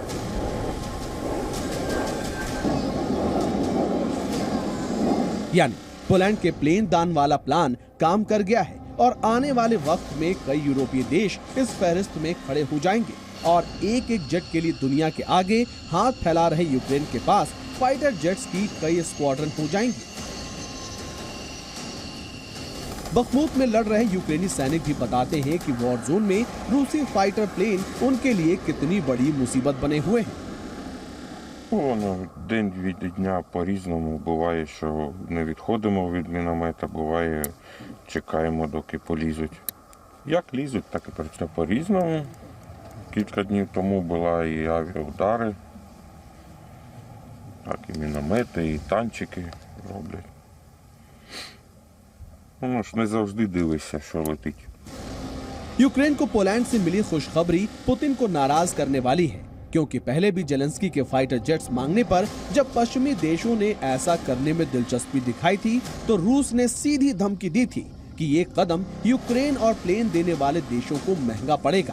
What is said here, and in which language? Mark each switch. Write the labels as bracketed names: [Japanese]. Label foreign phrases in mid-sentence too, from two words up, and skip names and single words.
[Hindi] यानी पोलैंड के प्लेन दान वाला प्लान काम कर गया है और आने वाले वक्त में कई यूरोपीय देश इस फहरिस्त में खड़े हो जाएंगे और एक एक जेट के लिए दुनिया के आगे हाथ फैला रहे यूक्रेन के पास [English] fighter jets [Hindi] की कई स्क्वाड्रन हो जाएंगे। बखमूत में लड़ रहे यूक्रेनी सैनिक भी बताते हैं कि [English] war zone [Hindi] में रूसी [English] fighter plane [Hindi] उनके लिए कितनी बड़ी मुसीबत बने हुए हैं। [Ukrainian] День від дня по-різному. Буває, що не відходимо від міномета, буває, чекаємо, доки полізуть. Як лізуть, так і працює по-різному. Кілька днів тому були і авіаудари, так і міномети, і танчики роблять. Ну ж не завжди дивишся, що летить. [Hindi] यूक्रेन को पोलैंड से मिली खुशखबरी पुतिन को नाराज करने वाली है, क्योंकि पहले भी जेलेंस्की के [English] fighter jets [Hindi] मांगने पर जब पश्चिमी देशों ने ऐसा करने में दिलचस्पी दिखाई थी तो रूस ने सीधी धमकी दी थी कि ये कदम यूक्रेन और प्लेन देने वाले देशों को महंगा पड़ेगा।